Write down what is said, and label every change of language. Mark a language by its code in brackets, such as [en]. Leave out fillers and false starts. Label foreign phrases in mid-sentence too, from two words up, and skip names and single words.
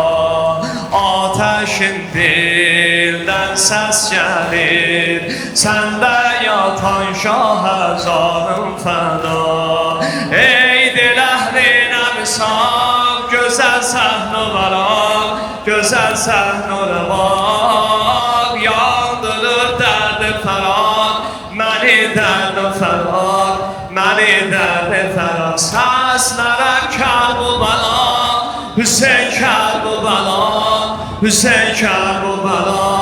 [tr] Ateşin dilden ses gelir, sende yatan şah canım feda. [az] Ey dil əhlinə misal, güzel səhnələr al, güzel səhnələr var. Yandırır dərdi fəraq, məni dərdi fəraq, məni dərdi fəraq. Səslərəm Kərbala, Hüseyin Kərbala, Hüseyin Kərbala.